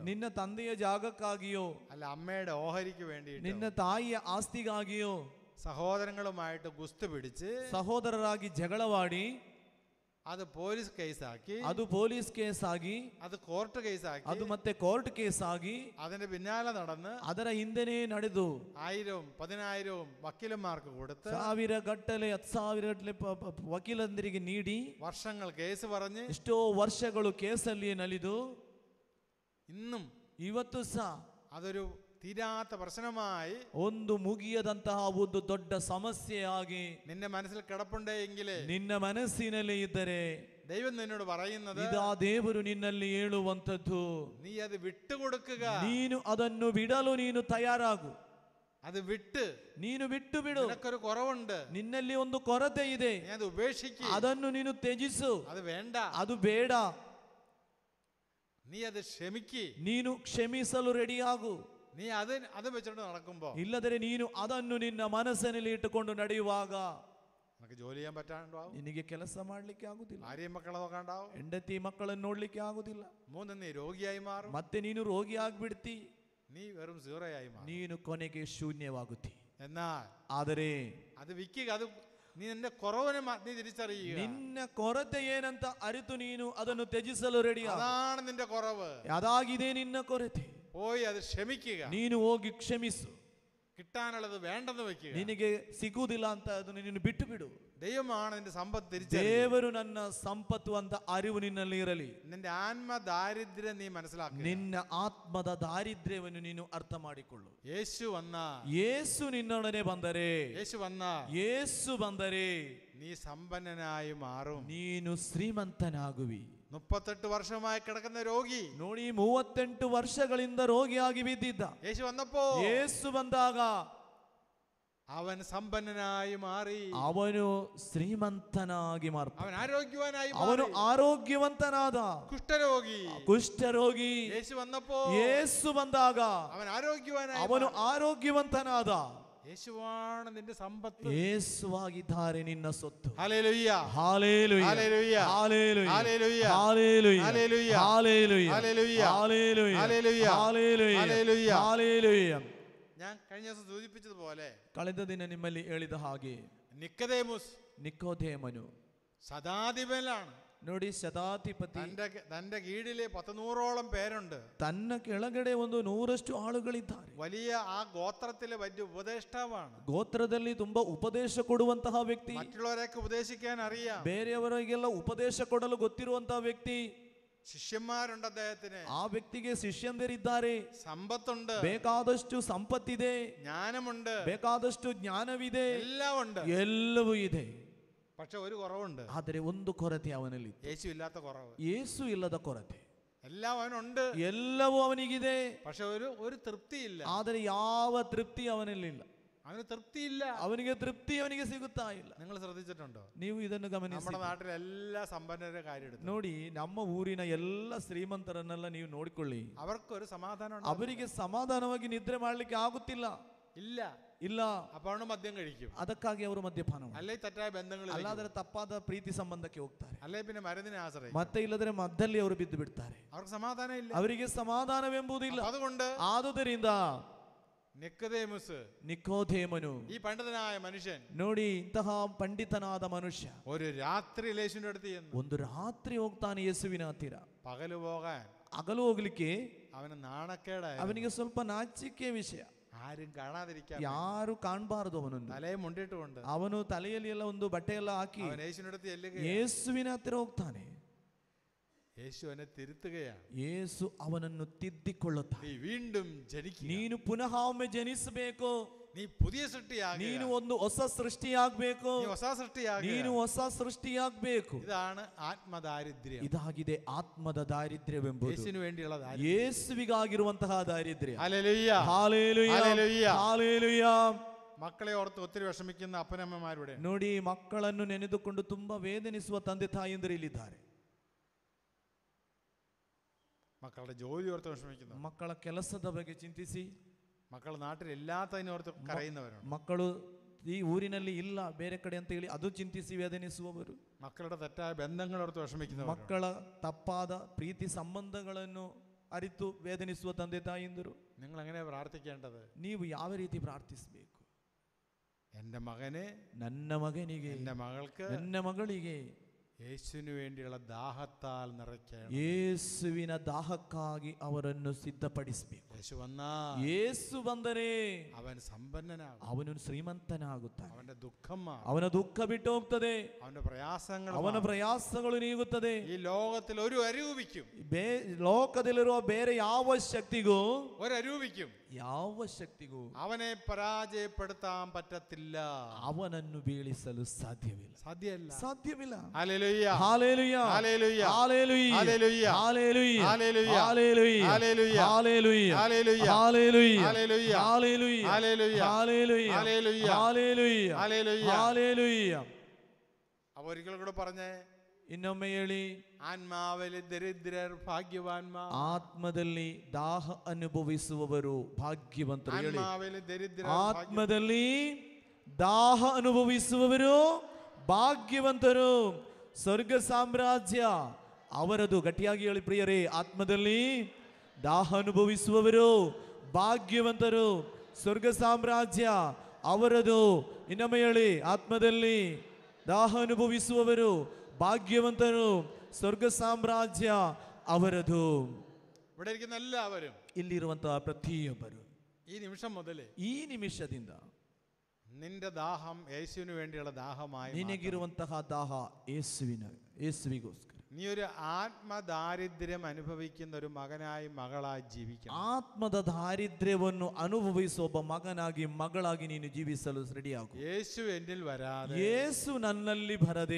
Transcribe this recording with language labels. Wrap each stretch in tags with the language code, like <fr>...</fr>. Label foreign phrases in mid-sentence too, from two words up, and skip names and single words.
<kn>ನಿನ್ನ ತಂದೆಯ ಜಾಗಕ್ಕಾಗಿಯೋ,</kn> <ml>അല്ല അമ്മയുടെ ഓഹരിക്ക് വേണ്ടിയിട്ട്,</ml> <kn>ನಿನ್ನ ತಾಯಿಯ ಆಸ್ತಿಗಾಗಿಯೋ</kn> <ml>സഹോദരങ്ങളുമായിട്ട് ഗുസ്തി പിടിച്ച്</ml> <kn>ಸಹೋದರರಾಗಿ ಜಗಳವಾಡಿ</kn> <ml>അത് പോലീസ് കേസാക്കി,</ml> <kn>ಅದು</kn> <en>police case</en> <kn>ಆಗಿ,</kn> <ml>അത് ಕೋರ್ಟ್ ಕೇಸಾക്കി,</ml> <kn>ಅದು ಮತ್ತೆ</kn> <en>court case</en> <kn>ಆಗಿ,</kn> <ml>അതിന്റെ പിന്നാലെ നടന്ന്</ml> <kn>ಅದರ ಹಿಂದೆನೇ ನಡೆದು</kn> <ml>1000-10,000 വക്കീലന്മാർക്ക് കൊടുത്ത്</ml> <kn>1000 ಗಟ್ಟಲೆ 10,000 ಗಟ್ಟಲೆ ವಕೀಲಂದರಿಗೆ ನೀಡಿ</kn> <ml>വർഷങ്ങൾ കേസ് പറഞ്ഞ്</ml> <kn>ಎಷ್ಟೋ ವರ್ಷಗಳು ಕೇಸಲ್ಲಿಯೇ ನಲಿದು</kn> <ml>ഇന്നും</ml> <kn>ಇವತ್ತು ಸಹ</kn> <ml>അതൊരു തീരാത്ത പ്രശ്നമായി,</ml> <kn>ಒಂದು ಮುಗಿಯದಂತಹ ಒಂದು ದೊಡ್ಡ ಸಮಸ್ಯೆಯಾಗಿ</kn> <ml>നിന്റെ മനസ്സിൽ കിടപ്പുണ്ടെങ്കിൽ</ml> <kn>ನಿನ್ನ ಮನಸ್ಸಿನಲ್ಲಿ ಇದ್ದರೆ</kn> <ml>ദൈവം നിന്നോട് പറയുന്നത്,</ml> <kn>ಇದಾ ದೇವರು ನಿನ್ನಲ್ಲಿ ಹೇಳುವಂಥದ್ದು,</kn> <ml>നീ അത് വിട്ടുകൊടുക്കുക,</ml> <kn>ನೀನು ಅದನ್ನು ಬಿಡಲು ನೀನು ತಯಾರಾಗು.</kn> <ml>അത് വിട്ട്,</ml> <kn>ನೀನು ಬಿಟ್ಟು ಬಿಡು.</kn> <ml>നിനക്കൊരു കുറവുണ്ട്,</ml> <kn>ನಿನ್ನಲ್ಲಿ ಒಂದು ಕೊರತೆ ಇದೆ,</kn> <ml>നീ അത് ഉപേക്ഷിക്കുക,</ml> <kn>ಅದನ್ನು ನೀನು ತ್ಯಜಿಸು.</kn> <ml>അത് വേണ്ട,</ml> <kn>ಅದು ಬೇಡ,</kn> <ml>നീ അത് ക്ഷമിക്ക്,</ml> <kn>ನೀನು ಕ್ಷಮಿಸಲು ರೆಡಿಯಾಗು.</kn> <ml>നീ അത് വെച്ചോണ്ട് നടക്കുമ്പോ,</ml> <kn>ಇಲ್ಲದರೆ ನೀನು ಅದನ್ನು ನಿನ್ನ ಮನಸ್ಸಿನಲ್ಲಿ ಇಟ್ಟುಕೊಂಡು ನಡೆಯುವಾಗ</kn> <ml>നിനക്ക് ജോലി ചെയ്യാൻ പറ്റാണ്ടാവും,</ml> <kn>ನಿನಗೆ ಕೆಲಸ ಮಾಡ್ಲಿಕ್ಕೆ ಆಗುದಿಲ್ಲ,</kn> <ml>ഭാര്യയും മക്കളെ നോക്കാണ്ടാവും,</ml> <kn>ಹೆಂಡತಿ ಮಕ್ಕಳನ್ನು ನೋಡ್ಲಿಕ್ಕೆ ಆಗುದಿಲ್ಲ,</kn> <ml>3 നീ രോഗിയായി മാറും,</ml> <kn>ಮತ್ತೆ ನೀನು ರೋಗಿ ಆಗ್ಬಿಡ್ತಿ,</kn> <ml>നീ വെറും സീറോയായി മാറും.</ml> <kn>ನೀನು ಕೊನೆಗೆ ಶೂನ್ಯವಾಗುತ್ತಿ.</kn> <ml>എന്നാൽ</ml> <kn>ಆದರೆ</kn> <ml>അത് വിക്കുക, അത് നീ നിന്റെ കുറവിനെ നീ തിരിച്ചറിയുക,</ml> <kn>ನಿನ್ನ ಕೊರತೆ ಏನಂತ ಅರಿತು ನೀನು ಅದನ್ನು ತ್ಯಜಿಸಲು ರೆಡಿ.</kn> <ml>അതാണ് നിന്റെ കുറവ്.</ml> <kn>ಅದಾಗಿದೆ ನಿನ್ನ ಕೊರತೆ.</kn> <ml>പോയി അത് ക്ഷമിക്കുക,</ml> <kn>ನೀನು ಹೋಗಿ ಕ್ಷಮಿಸು.</kn> <ml>കിട്ടാനുള്ളത് വേണ്ടെന്ന് വെക്കുക.</ml> <kn>ನಿನಗೆ ಸಿಗುವುದಿಲ್ಲ ಅಂತ ಅದನ್ನು ನೀನು ಬಿಟ್ಟು ಬಿಡು.</kn> <ml>ദൈവമാണ് നിന്റെ സമ്പത്ത് തിരിച്ചറിയുക.</ml> <kn>ದೇವರು ನನ್ನ ಸಂಪತ್ತು ಅಂತ ಅರಿವು ನಿನ್ನಲ್ಲಿ ಇರಲಿ.</kn> <ml>നിന്റെ ആത്മ ദാരിദ്ര്യം നീ മനസ്സിലാക്കുക.</ml> <kn>ನಿನ್ನ ಆತ್ಮದ ದಾರಿದ್ರ್ಯವನ್ನು ನೀನು ಅರ್ಥ ಮಾಡಿಕೊಳ್ಳು.</kn> <ml>യേശു വന്ന,</ml> <kn>ಯೇಸು ನಿನ್ನೊಡನೆ ಬಂದರೆ,</kn> <ml>യേശു വന്ന</ml> <kn>ಯೇಸು ಬಂದರೆ</kn> <ml>നീ സമ്പന്നനായി മാറും.</ml> <kn>ನೀನು ಶ್ರೀಮಂತನಾಗುವಿ.</kn> <ml>38 വർഷമായി കിടക്കുന്ന രോഗി,</ml> <kn>ನೋಡಿ 38 ವರ್ಷಗಳಿಂದ ರೋಗಿಯಾಗಿ ಬಿದ್ದಿದ್ದ,</kn> <ml>യേശു വന്നപ്പോ</ml> <kn>ಯೇಸು ಬಂದಾಗ</kn> <ml>അവൻ സമ്പന്നനായി മാറി,</ml> <kn>ಅವನು ಶ್ರೀಮಂತನಾಗಿ ಮಾರ್ಪ,</kn> <ml>അവൻ ആരോഗ്യവാനായി</ml> <kn>ಅವನು</kn> <ml>മാറി.</ml> <kn>ಆರೋಗ್ಯವಂತನಾದ.</kn> <ml>കുഷ്ഠരോഗി,</ml> <kn>ಕುಷ್ಠರೋಗಿ</kn> <ml>യേശു വന്നപ്പോ</ml> <kn>ಯೇಸು ಬಂದಾಗ</kn> <ml>അവൻ ആരോഗ്യവാനായി</ml> <kn>ಅವನು</kn> <ml>മാറി.</ml> <kn>ಆರೋಗ್ಯವಂತನಾದ.</kn> <ml>യേശുവാണ് നിന്റെ സമ്പത്ത്.</ml> <kn>ಯೇಸುವಾಗಿದ್ದಾರೆ ನಿನ್ನ ಸೊತ್ತು.</kn> <ml>ഹല്ലേലൂയ,</ml> <kn>ಹಾಲೆಲೂಯ,</kn> <ml>ഹല്ലേലൂയ,</ml> <kn>ಹಾಲೆಲೂಯ,</kn> <ml>ഹല്ലേലൂയ,</ml> <kn>ಹಾಲೆಲೂಯ,</kn> <ml>ഹല്ലേലൂയ,</ml> <kn>ಹಾಲೆಲೂಯ,</kn> <ml>ഹല്ലേലൂയ,</ml> <kn>ಹಾಲೆಲೂಯ,</kn> <ml>ഹല്ലേലൂയ,</ml> <kn>ಹಾಲೆಲೂಯ,</kn> <ml>ഹല്ലേലൂയ.</ml> <kn>ಹಾಲೆಲೂಯ.</kn> <ml>ഞാൻ കഴിഞ്ഞ ദിവസം സൂചിപ്പിച്ചതുപോലെ</ml> <kn>ಕಳೆದ ದಿನ ನಿಮ್ಮಲ್ಲಿ ಹೇಳಿದ ಹಾಗೆ</kn> <ml>നിക്കദേമുസ്</ml> <kn>ನಿಕೋದೇಮನು</kn> <ml>ശതാധിപനാണ്.</ml> <kn>ನೋಡಿ, ಶತಾಧಿಪತಿ,</kn> <ml>തന്റെ കീഴിലെ 100-100ഓളം പേരുണ്ട്.</ml> <kn>ತನ್ನ ಕೆಳಗಡೆ 100 ಆಳುಗಳಿದ್ದಾರೆ.</kn> <ml>വലിയ ആ ഗോത്രത്തിലെ വലിയ ഉപദേഷ്ടാവാണ്.</ml> <kn>ಗೋತ್ರದಲ್ಲಿ ತುಂಬಾ ಉಪದೇಶ ಕೊಡುವಂತಹ ವ್ಯಕ್ತಿ,</kn> <ml>മറ്റുള്ളവരെയൊക്കെ ഉപദേശിക്കാൻ അറിയാം.</ml> <kn>ಬೇರೆಯವರಿಗೆಲ್ಲ ಉಪದೇಶ ಕೊಡಲು ಗೊತ್ತಿರುವಂತಹ ವ್ಯಕ್ತಿ.</kn> <ml>ശിഷ്യന്മാരുണ്ട് അദ്ദേഹത്തിന്.</ml> <kn>ಆ ವ್ಯಕ್ತಿಗೆ ಶಿಷ್ಯಂದಿರಿದ್ದಾರೆ.</kn> <ml>സമ്പത്തുണ്ട്,</ml> <kn>ಬೇಕಾದಷ್ಟು ಸಂಪತ್ತಿದೆ,</kn> <ml>ജ്ഞാനമുണ്ട്,</ml> <kn>ಬೇಕಾದಷ್ಟು ಜ್ಞಾನವಿದೆ,</kn> <ml>എല്ലാം ഉണ്ട്.</ml> <kn>ಎಲ್ಲವೂ ಇದೆ.</kn> <ml>പക്ഷെ ഒരു കുറവുണ്ട്,</ml> <kn>ಆದರೆ ಒಂದು ಕೊರತೆ ಅವನಲ್ಲಿ,</kn> <ml>യേശു ഇല്ലാത്ത കുറവ്.</ml> <kn>ಯೇಸು ಇಲ್ಲದ ಕೊರತೆ.</kn> <ml>എല്ലാം അവനുണ്ട്,</ml> <kn>ಎಲ್ಲವೂ ಅವನಿಗಿದೆ,</kn> <ml>പക്ഷെ ഒരു തൃപ്തിയില്ല.</ml> <kn>ಆದರೆ ಯಾವ ತೃಪ್ತಿ ಅವನಲ್ಲಿಲ್ಲ.</kn> <ml>അവന് തൃപ്തിയില്ല.</ml> <kn>ಅವನಿಗೆ ತೃಪ್ತಿ ಅವನಿಗೆ ಸಿಗುತ್ತಾ ಇಲ್ಲ.</kn> <ml>നിങ്ങൾ ശ്രദ്ധിച്ചിട്ടുണ്ടോ?</ml> <kn>ನೀವು ಇದನ್ನು ಗಮನಿಸಿ.</kn> <ml>നമ്മുടെ നാട്ടിലെ എല്ലാ സമ്പന്നരുടെ കാര്യം എടുത്തു</ml> <kn>ನೋಡಿ, ನಮ್ಮ ಊರಿನ ಎಲ್ಲ ಶ್ರೀಮಂತರನ್ನೆಲ್ಲ ನೀವು ನೋಡಿಕೊಳ್ಳಿ.</kn> <ml>അവർക്കൊരു സമാധാനം</ml> <kn>ಅವರಿಗೆ ಸಮಾಧಾನವಾಗಿ ನಿದ್ರೆ ಮಾಡ್ಲಿಕ್ಕೆ ಆಗುತ್ತಿಲ್ಲ.</kn> <ml>ഇല്ല.</ml> <kn>ಇಲ್ಲ,</kn> <ml>അപ്പോൾ മദ്യം കഴിക്കും,</ml> <kn>ಅದಕ್ಕಾಗಿ ಅವರು ಮದ್ಯಪಾನ ಮಾಡ್ತಾರೆ.</kn> <ml>അല്ലെ തെറ്റായ ബന്ധങ്ങൾ,</ml> <kn>ಅಲ್ಲಾದರೆ ತಪ್ಪಾದ ಪ್ರೀತಿ ಸಂಬಂಧಕ್ಕೆ ಹೋಗ್ತಾರೆ,</kn> <ml>അല്ലെ പിന്നെ മരുന്നിനെ ആശ്രയിക്കും.</ml> <kn>ಮತ್ತೆ ಇಲ್ಲದ್ರೆ ಮದ್ದಲ್ಲಿ ಅವರು ಬಿದ್ದು ಬಿಡ್ತಾರೆ.</kn> <ml>അവർക്ക് സമാധാനം ഇല്ല.</ml> <kn>ಅವರಿಗೆ ಸಮಾಧಾನವೆಂಬುದಿಲ್ಲ.</kn> <ml>അതുകൊണ്ട്</ml> <kn>ಆದುದರಿಂದ ನಿಕೋದೇಮನು,</kn> <ml>ഈ പണ്ഡിതനായ മനുഷ്യൻ</ml> <kn>ನೋಡಿ ಇಂತಹ ಪಂಡಿತನಾದ ಮನುಷ್ಯ</kn> <ml>ഒരു രാത്രി യേശുവിന്റെ അടുത്ത് ചെന്നു.</ml> <kn>ಒಂದು ರಾತ್ರಿ ಹೋಗ್ತಾನೆ ಯೇಸುವಿನ ಹತ್ತಿರ.</kn> <ml>പകല് പോകാൻ</ml> <kn>ಹಗಲು ಹೋಗ್ಲಿಕ್ಕೆ</kn> <ml>അവന് നാണക്കേടായി.</ml> <kn>ಅವನಿಗೆ ಸ್ವಲ್ಪ ನಾಚಿಕೆ ವಿಷಯ.</kn> <ml>ആരും കാണാതിരിക്കാൻ</ml> <kn>ಯಾರು ಕಾಣಬಾರದು ಅವನನ್ನು.</kn> <ml>തലയെ മുണ്ടിട്ടുകൊണ്ട്</ml> <kn>ಅವನು ತಲೆಯಲ್ಲಿ ಎಲ್ಲ ಒಂದು ಬಟ್ಟೆ ಎಲ್ಲ ಹಾಕಿ</kn> <ml>അവൻ യേശുവിന്റെ അടുത്ത് ചെല്ലുകയാണ്.</ml> <kn>ಯೇಸುವಿನ ಹತ್ತಿರ ಹೋಗ್ತಾನೆ.</kn> <ml>യേശു അവനെ തിരുത്തുകയാണ്.</ml> <kn>ಯೇಸು ಅವನನ್ನು ತಿದ್ದಿಕೊಳ್ಳುತ್ತಾನೆ.</kn> <ml>നീ വീണ്ടും ജനിക്കുക,</ml> <kn>ನೀನು ಪುನಃ ಒಮ್ಮೆ ಜನಿಸಬೇಕು,</kn> <ml>നീ പുതിയ സൃഷ്ടിയാകുക,</ml> <kn>ನೀನು ಒಂದು ಹೊಸ ಸೃಷ್ಟಿಯಾಗಬೇಕು, നീ ಹೊಸ ಸೃഷ്ಟಿಯಾಗುക. ನೀನು ಹೊಸ ಸೃಷ್ಟಿಯಾಗಬೇಕು.</kn> <ml>ഇതാണ് ആത്മദാരിദ്ര്യം.</ml> <kn>ಇದಾಗಿದೆ ಆತ್ಮದ ದಾರಿದ್ರ್ಯವೆಂಬುದು.</kn> <ml>യേശുവിന് വേണ്ടിയുള്ള ദാരിദ്ര്യം.</ml> <kn>ಯೇಸುವಿಗಾಗಿರುವಂತಹ ದಾರಿದ್ರ್ಯ.</kn> <ml>ഹല്ലേലൂയ,</ml> <kn>ಹಾಲೆಲೂಯ,</kn> <ml>ഹല്ലേലൂയ.</ml> <kn>ಹಾಲೆಲೂಯ.</kn> <ml>മക്കളെ ഓർത്ത് ഒത്തിരി വിഷമിക്കുന്ന അപ്പനമ്മമാരുടെ</ml> <kn>ನೋಡಿ, ಮಕ್ಕಳನ್ನು ನೆನೆದುಕೊಂಡು ತುಂಬಾ ವೇದನಿಸುವ ತಂದೆ ತಾಯಿಯಂದರು ಇಲ್ಲಿದ್ದಾರೆ.</kn> <ml>മക്കളുടെ ജോലി ഓർത്ത് വിഷമിക്കുന്നു,</ml> <kn>ಮಕ್ಕಳ ಕೆಲಸದ ಬಗ್ಗೆ ಚಿಂತಿಸಿ,</kn> <ml>മക്കൾ നാട്ടിൽ ഇല്ലാത്തതിനോർത്ത് കരയുന്നവരുണ്ട്,</ml> <kn>ಮಕ್ಕಳು ಈ ಊರಿನಲ್ಲಿ ಇಲ್ಲ ಬೇರೆ ಕಡೆ ಅಂತ ಹೇಳಿ ಅದು ಚಿಂತಿಸಿ ವೇದನಿಸುವವರು,</kn> <ml>മക്കളുടെ തെറ്റായ ബന്ധങ്ങളോർത്ത് വിഷമിക്കുന്നവർ,</ml> <kn>ಮಕ್ಕಳ ತಪ್ಪಾದ ಪ್ರೀತಿ ಸಂಬಂಧಗಳನ್ನು ಅರಿತು ವೇದನಿಸುವ ತಂದೆ ತಾಯಿಯಂದರು.</kn> <ml>നിങ്ങൾ എങ്ങനെ പ്രാർത്ഥിക്കേണ്ടത്?</ml> <kn>ನೀವು ಯಾವ ರೀತಿ ಪ್ರಾರ್ಥಿಸಬೇಕು?</kn> <ml>എൻ്റെ മകനെ,</ml> <kn>ನನ್ನ ಮಗನಿಗೆ,</kn> <ml>എൻ്റെ ಮകൾക്ക്</ml> <kn>ನನ್ನ ಮಗಳಿಗೆ</kn> <ml>യേശുവിന് വേണ്ടിയുള്ള ദാഹത്താൽ നിറയ്ക്കണം.</ml> <kn>ಯೇಸುವಿನ ದಾಹಕ್ಕಾಗಿ ಅವರನ್ನು ಸಿದ್ಧಪಡಿಸಬೇಕು.</kn> <ml>യേശു വന്നാ</ml> <kn>ಯೇಸು ಬಂದರೆ</kn> <ml>അവൻ സമ്പന്നനാകും,</ml> <kn>ಅವನು ಶ್ರೀಮಂತನಾಗುತ್ತಾನೆ,</kn> <ml>അവന്റെ ദുഃഖം മാറും,</ml> <kn>ಅವನ ದುಃಖ ಬಿಟ್ಟು ಹೋಗ್ತದೆ,</kn> <ml>അവന്റെ പ്രയാസങ്ങൾ</ml> <kn>ಅವನ</kn> <ml>മാറും.</ml> <kn>ಪ್ರಯಾಸಗಳು ನೀಗುತ್ತದೆ.</kn> <ml>ഈ ലോകത്തിൽ ഒരു അരൂപിക്കും,</ml> <kn>ಲೋಕದಲ್ಲಿರುವ ಬೇರೆ ಯಾವ ಶಕ್ತಿಗೂ,</kn> <ml>ഒരരൂപിക്കും</ml> <kn>ಯಾವ ಶಕ್ತಿಗೂ</kn> <ml>അവനെ പരാജയപ്പെടുത്താൻ പറ്റത്തില്ല,</ml> <kn>ಅವನನ್ನು ಬೀಳಿಸಲು ಸಾಧ್ಯವಿಲ್ಲ,</kn> <ml>സാധ്യമല്ല.</ml> <kn>ಸಾಧ್ಯವಿಲ್ಲ.</kn> <ml>ഹല്ലേലൂയ,</ml> <kn>ಹಾಲೆಲೂಯ,</kn> <ml>ഹല്ലേലൂയ,</ml> <kn>ಹಾಲೆಲೂಯ,</kn> <ml>ഹല്ലേലൂയ,</ml> <kn>ಹಾಲೆಲೂಯ,</kn> <ml>ഹല്ലേലൂയ,</ml> <kn>ಹಾಲೆಲೂಯ,</kn> <ml>ഹല്ലേലൂയ,</ml> <kn>ಹಾಲೆಲೂಯ,</kn> <ml>ഹല്ലേലൂയ,</ml> <kn>ಹಾಲೆಲೂಯ,</kn> <ml>ഹല്ലേലൂയ,</ml> <kn>ಹಾಲೆಲೂಯ,</kn> <ml>ഹല്ലേലൂയ,</ml> <kn>ಹಾಲೆಲൂಯ,</kn> <ml>ഹല്ലേലൂയ,</ml> <kn>ಹಾಲೆಲೂಯ,</kn> <ml>ഹല്ലേലൂയ.</ml> <kn>ಹಾಲೆಲೂಯ.</kn> <ml>അപ്പൊ ഒരിക്കൽ കൂടെ പറഞ്ഞേ,</ml> <kn>ಇನ್ನೊಮ್ಮೆ ಹೇಳಿ,</kn> <ml>ആത്മാവിലെ ദരിദ്രർ ഭാഗ്യവാന്മാർ,</ml> <kn>ಆತ್ಮದಲ್ಲಿ ದಾಹ ಅನುಭವಿಸುವವರು ಭಾಗ್ಯವಂತರು. ಹೇಳಿ,</kn> <ml>ആത്മാവിലെ ദരിദ്രർ</ml> <kn>ಆತ್ಮದಲ್ಲಿ ದಾಹ ಅನುಭವಿಸುವವರು ಭಾಗ್ಯವಂತರು, ಸ್ವರ್ಗ ಸಾಮ್ರಾಜ್ಯ ಅವರದು. ಗಟ್ಟಿಯಾಗಿ ಹೇಳಿ ಪ್ರಿಯರೇ, ಆತ್ಮದಲ್ಲಿ ದಾಹ ಅನುಭವಿಸುವವರು ಭಾಗ್ಯವಂತರು, ಸ್ವರ್ಗ ಸಾಮ್ರಾಜ್ಯ ಅವರದು. ಇನ್ನೊಮ್ಮೆ ಹೇಳಿ, ಆತ್ಮದಲ್ಲಿ ದಾಹ ಅನುಭವಿಸುವವರು ಭಾಗ್ಯವಂತರು, ಸ್ವರ್ಗ ಸಾಮ್ರಾಜ್ಯ ಅವರದು.</kn> <ml>ഇവിടെ ഇരിക്കുന്ന എല്ലാവരും</ml> <kn>ಇಲ್ಲಿರುವಂತಹ ಪ್ರತಿಯೊಬ್ಬರು</kn> <ml>ഈ നിമിഷം മുതൽ</ml> <kn>ಈ ನಿಮಿಷದಿಂದ</kn> <ml>നിന്റെ ദാഹം യേശുവിന് വേണ്ടിയുള്ള ദാഹമായി മാറണം.</ml> <kn>ನಿನಗಿರುವಂತಹ ದಾಹ ಯೇಸುವಿಗೋಸ್ಕರ.</kn> <ml>നീ ഒരു ആത്മദാരിദ്ര്യം അനുഭവിക്കുന്ന ഒരു മകനായി മകളായി ജീവിക്കണം.</ml> <kn>ಆತ್ಮದ ದಾರಿದ್ರ್ಯವನ್ನು ಅನುಭವಿಸುವ ಒಬ್ಬ ಮಗನಾಗಿ ಮಗಳಾಗಿ ನೀನು ಜೀವಿಸಲು ರೆಡಿಯಾಗು.</kn> <ml>യേശു എന്നിൽ വരാതെ</ml> <kn>ಯೇಸು ನನ್ನಲ್ಲಿ ಬರದೆ</kn>